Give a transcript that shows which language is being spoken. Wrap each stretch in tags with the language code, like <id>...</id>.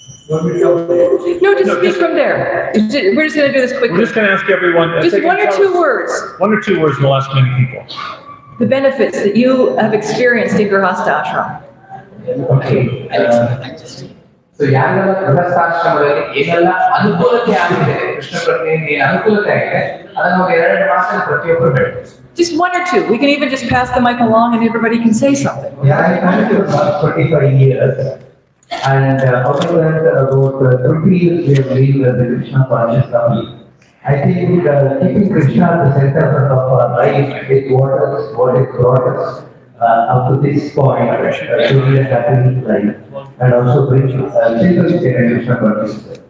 <en>No, just speak from there. We're just going to do this quickly. We're just going to ask everyone. Just one or two words. One or two words, we'll ask many people. The benefits that you have experienced in Grihastha Ashram. Okay.</en> <kn>So ಯಾರೆಲ್ಲ ಗೃಹಸ್ಥಾಶ್ರಮದಲ್ಲಿ ಏನೆಲ್ಲ ಅನುಕೂಲತೆ ಆಗಿದೆ ಕೃಷ್ಣ ಪ್ರಜ್ಞೆಯಿಂದ ಏನು ಅನುಕೂಲತೆ ಆಗಿದೆ ಅದನ್ನ ನಾವು 2 ಮಾಸದಲ್ಲಿ ಪ್ರತಿಯೊಬ್ಬರು ಹೇಳ್ತೀವಿ.</kn> <en>Just one or two. We can even just pass the mic along and everybody can say something. Yeah, I come to about 25 years and out of that about 30 years we have been the Krishna conscious family. I think keeping Krishna at the center of our life is what has brought us up to this point to lead a happy life and also bring children in Krishna consciousness.</en>